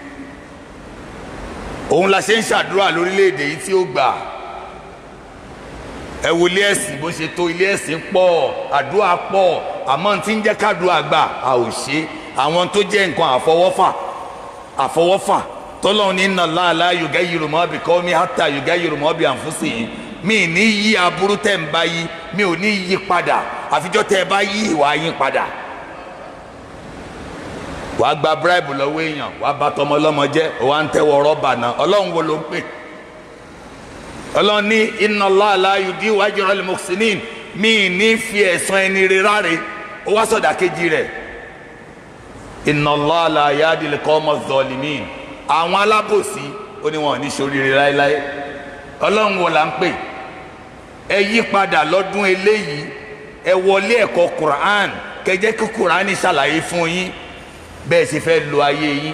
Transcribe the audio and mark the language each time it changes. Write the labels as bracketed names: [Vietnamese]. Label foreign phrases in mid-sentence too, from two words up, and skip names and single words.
[Yoruba] Òun la ṣe ń ṣàdúrà lórílẹ̀‐èdè yìí tí ó gbà. Ẹ wo ilé ẹ̀sìn bó ṣe tó, ilé ẹ̀sìn pọ̀, àdúrà pọ̀, àmọ́ tí ń jẹ́ kádùá gbà a ò ṣe. Àwọn tó jẹ́ nǹkan àfọwọ́fà tọ́lọ́run ní [Arabic] إن الله لا يغير ما بقوم حتى يغيروا ما بأنفسهم. [Yoruba] Mi ní yí aburú tẹ̀ ń bá yí, mi ò ní yí padà àfijọ́ tẹ́ ẹ bá yí ìwà yín padà. Wàá gba bíráìbù lọ́wọ́ èèyàn, wàá bá tọmọ ọlọ́mọ jẹ́, wàá ń tẹ́wọ́ rọ́bà náà. Ọlọ́run wo ló ń pè? Ọlọ́run ní [Arabic] إن الله لا يضيع أجر المحسنين. [Yoruba] Mi ní fi ẹ̀san ẹni rere ráre. Ó wá sọ̀dà kejì rẹ̀. [Arabic] إن الله لا يهدي القوم الظالمين. [Yoruba] Àwọn alábòsí ó ní wọn ò ní ṣoríire láéláé. Ọlọ́run wo là ń pè? Ẹ yí padà lọ́dún eléyìí, ẹ wọlé ẹ̀kọ́ Quran, kẹjẹ́ kí Quran ṣàlàyé fún yín bẹ́ẹ̀ ṣe fẹ́ lo ayé yín.